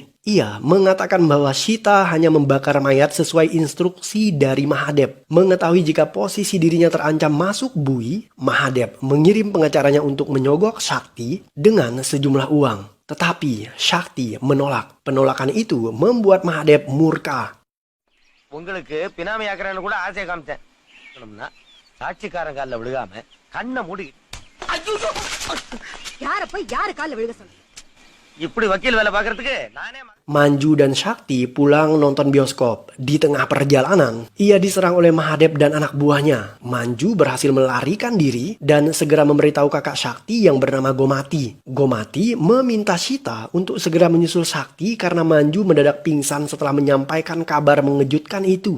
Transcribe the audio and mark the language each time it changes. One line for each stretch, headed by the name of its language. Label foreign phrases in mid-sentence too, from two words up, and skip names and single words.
Indonesian: Ia mengatakan bahwa Sita hanya membakar mayat sesuai instruksi dari Mahadev. Mengetahui jika posisi dirinya terancam masuk bui, Mahadev mengirim pengacaranya untuk menyogok Shakti dengan sejumlah uang. Tetapi Shakti menolak. Penolakan itu membuat Mahadev murka.
Tamil: உங்களுக்கு பினாமியாக்குறேன்னு கூட ஆசையை காமிச்சேன். சாட்சிக்காரன் காலில் விழுகாம கண்ணை மூடி யார போய் யாரு கால்ல விழுக சொன்ன? இப்படி வக்கீல் வேலை பார்க்கறதுக்கு நானே
Indonesian: Manju dan Shakti pulang nonton bioskop. Di tengah perjalanan, ia diserang oleh Mahadev dan anak buahnya. Manju berhasil melarikan diri dan segera memberitahu kakak Shakti yang bernama Gomati. Gomati meminta Sita untuk segera menyusul Shakti karena Manju mendadak pingsan setelah menyampaikan kabar mengejutkan itu.